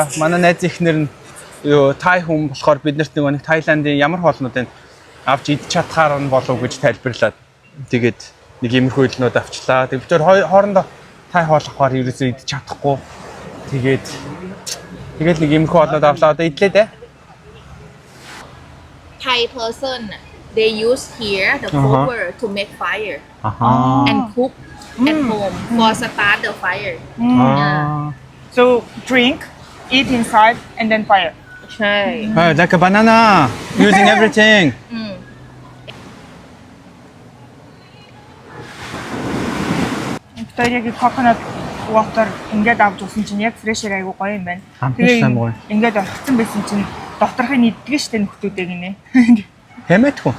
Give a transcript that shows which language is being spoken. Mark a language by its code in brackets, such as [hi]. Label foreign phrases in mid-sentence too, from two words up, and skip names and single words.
[mn] Манай найз ихнэр нь Юу тай хүн болохоор бид нарт нэг Таиландын ямар хоолнуудыг авч идэж чадхаар нь болов гэж тайлбарлаад тэгээд нэг иймэрхүү хэлнүүд авчлаа. Тэгээд бид хоорондоо тай хоол авахаар ерөөсөө идэж чадахгүй. Тэгээд нэг иймэрхүү хоолнууд авлаа. Одоо идлээ дээ. [en] Thai person, they use here the copper to make fire and cook at home for start the fire. So drink, eat inside, and then fire. Okay. Like a banana, using everything. [mn] Тэр яг [en] coconut water [mn] ингээд авч усан чинь яг fresh айгуу гоё юм байна. Ингээд орхицсан байсан чинь доторхыг иддэг штэ нөхдүүдээ гинэ. Хэмэтгэв.